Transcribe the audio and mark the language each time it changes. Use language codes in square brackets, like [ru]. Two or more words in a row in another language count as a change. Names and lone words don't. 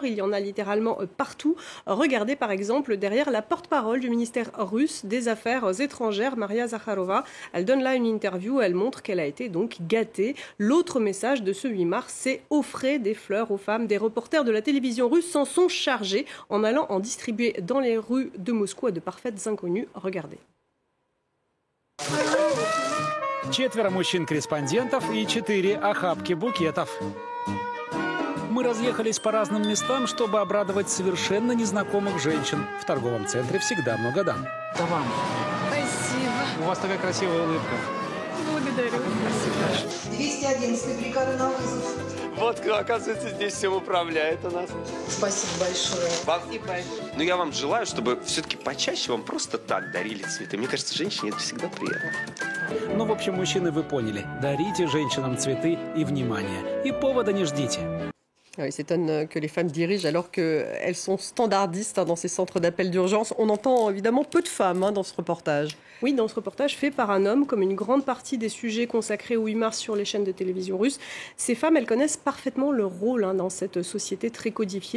[fr] Il y en a littéralement partout. Regardez par exemple derrière la porte-parole du ministère russe des Affaires étrangères, Maria Zakharova. Elle donne là une interview, elle montre qu'elle a été donc gâtée. L'autre message de ce 8 mars, c'est offrez des fleurs aux femmes. Des reporters de la télévision russe s'en sont chargés en allant en distribuer dans les rues de Moscou à de parfaites inconnues. Regardez. [ru] 4 мужчин-корреспондентов и 4 охапки букетов. Мы разъехались по разным местам, чтобы обрадовать совершенно незнакомых женщин. В торговом центре всегда много дам. Это вам. Спасибо. У вас такая красивая улыбка. Благодарю. 211 бригада на вызов. Вот кто, оказывается, здесь всем управляет у нас. Спасибо большое. Спасибо. Ну, я вам желаю, чтобы все-таки почаще вам просто так дарили цветы. Мне кажется, женщине это всегда приятно. Ну, в общем, мужчины, вы поняли. Дарите женщинам цветы и внимание. И повода не ждите. [fr] Il s'étonne que les femmes dirigent alors qu'elles sont standardistes dans ces centres d'appel d'urgence. On entend évidemment peu de femmes dans ce reportage. Oui, dans ce reportage fait par un homme, comme une grande partie des sujets consacrés au 8 mars sur les chaînes de télévision russes. Ces femmes, elles connaissent parfaitement leur rôle dans cette société très codifiée.